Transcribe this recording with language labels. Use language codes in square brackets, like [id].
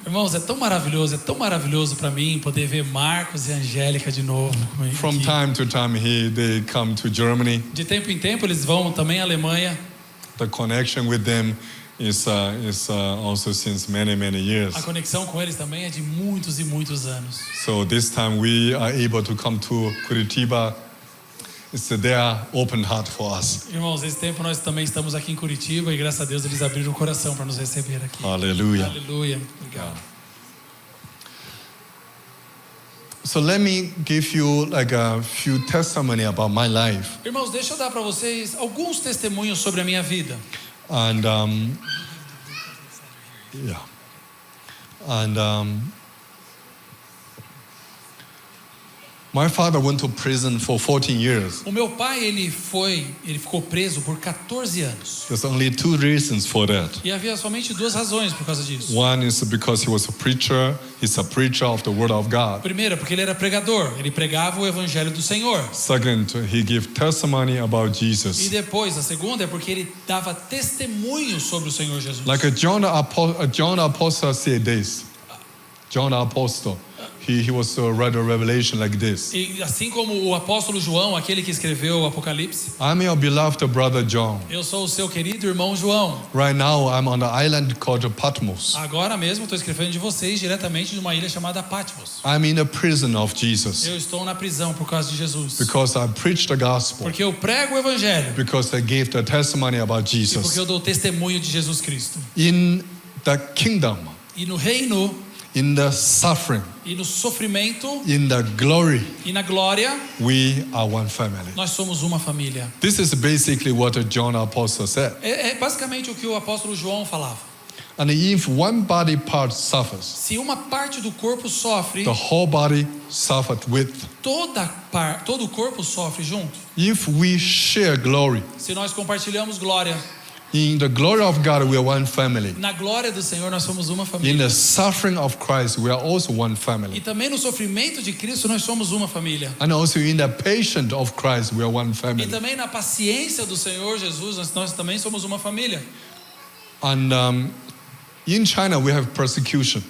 [pt] Irmãos, é tão maravilhoso para mim poder ver Marcos e Angélica de novo. [en] From [pt] aqui. [en] time to time they come to Germany. [pt] De tempo em tempo eles vão também à Alemanha. [en] The connection with them is also since many years. [pt] A conexão com eles também é de muitos e muitos anos. [en] So this time we are able to come to Curitiba. It's their open heart for us. [pt] Irmãos, esse tempo nós também estamos aqui em Curitiba e graças a Deus eles abriram o coração para nos receber aqui. [en] Hallelujah. [pt] Aleluia. Obrigado. [en] So let me give you like a few testimony about my life. [pt] Irmãos, deixa eu dar para vocês alguns testemunhos sobre a minha vida. [en] And yeah. And my father went to prison for 14 years. [pt] O meu pai, ele ficou preso por 14 anos. [en] There's only two reasons for that. [pt] E havia somente duas razões por causa disso. [en] One is because he was a preacher. He's a preacher of the word of God. [pt] Primeiro, porque ele era pregador, ele pregava o evangelho do Senhor. [en] Second, he gave testimony about [pt] E [en] Jesus. [pt] depois, a segunda é porque ele dava testemunho sobre o Senhor Jesus. [en] Like John the Apostle said this. John the Apostle, he was to write a revelation like this. [pt] E assim como o apóstolo João, aquele que escreveu o Apocalipse, [en] I'm your beloved brother John. [pt] eu sou o seu querido irmão João. [en] Right now, I'm on the island called Patmos. [pt] Agora mesmo estou escrevendo de vocês diretamente de uma ilha chamada Patmos. [en] I'm in the prison of Jesus [pt] Eu estou na prisão por causa de Jesus. [en] because I preach the gospel. [pt] Porque eu prego o evangelho. [en] Because I gave the testimony about [pt] E porque [en] Jesus. [pt] eu dou testemunho de Jesus Cristo. [en] In the kingdom, [pt] E no reino, [en] in the suffering, [pt] e no sofrimento, [en] in the glory, [pt] e na glória, [en] we are one family. [pt] nós somos uma família. [en] This is basically what John the Apostle said. [pt] É basicamente o que o apóstolo João falava. [en] And if one body part suffers, [pt] Se uma parte do corpo sofre, [en] the whole body suffered with. [pt] todo o corpo sofre junto. [en] If we share glory, [pt] Se nós compartilhamos glória, [en] in the glory of God, we are one family. [pt] na glória do Senhor nós somos uma [en] In [pt] família. [en] the suffering of Christ, we are also one [pt] E [en] family. [pt] também no sofrimento de Cristo nós somos uma família. [en] And also in the patience of Christ, we are one [pt] E [en] family. [pt] também na paciência do Senhor Jesus nós também somos uma família. [en] And in China, we have persecution.